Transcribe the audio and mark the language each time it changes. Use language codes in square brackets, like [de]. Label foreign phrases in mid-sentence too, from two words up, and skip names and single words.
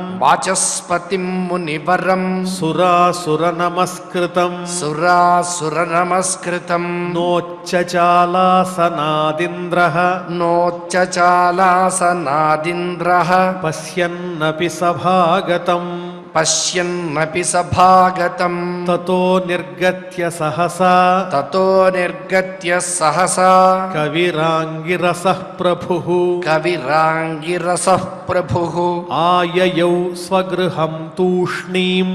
[sa] वाचस्पतिं मुनिवरम् सुरासुरनमस्कृतम् सुरासुरनमस्कृतम् नोच्चचालासनादिन्द्रः नोच्चचालासनादिन्द्रः पश्यन्नपि सभागतम् పశ్యన్నపి సభాగతం తతో నిర్గత్య సహసా తతో నిర్గత్య సహసా కవిరాంగిరసః ప్రభుః కవిరాంగిరసః ప్రభుః ఆయయౌ స్వగృహం తూష్ణీం